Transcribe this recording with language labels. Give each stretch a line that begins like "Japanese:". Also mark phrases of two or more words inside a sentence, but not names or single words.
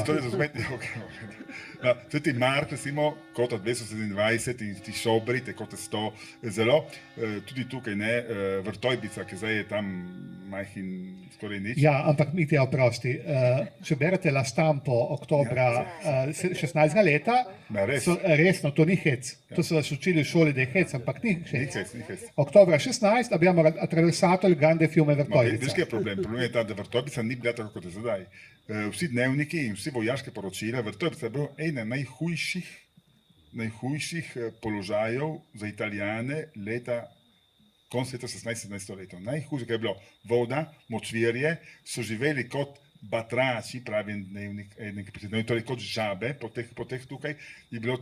Slovenian: Ne, to je razumeti, Sveti Mark, recimo, kota 227 in ti Šobri, te kote 100, zelo, tudi tukaj, ne, Vrtojbica, ki zdaj je tam majhin skoraj nič. Ja, ampak Mitja, oprosti, če berete La Stampo oktobra 16. leta, resno, to ni hec. To so vas učili v šoli, da je hec, ampak ni hec.
Italian: Oktobra 16 abbiamo attraversato il grande fiume Vrtojbica.
Slovenian: Veš, kaj je problem? Problem je ta, da Vrtojbica ni bila tako, kot je zdaj. Vsi dnevniki in vsi vojaške poročila, Vrtojbica je bil ena najhujših položajev za Italijane leta konec leta 16. stoletja. Najhujše, kaj je bilo voda, močvirje, so živeli kot batrači, pravi dnevnik, torej kot žabe, po teh tukaj je bilo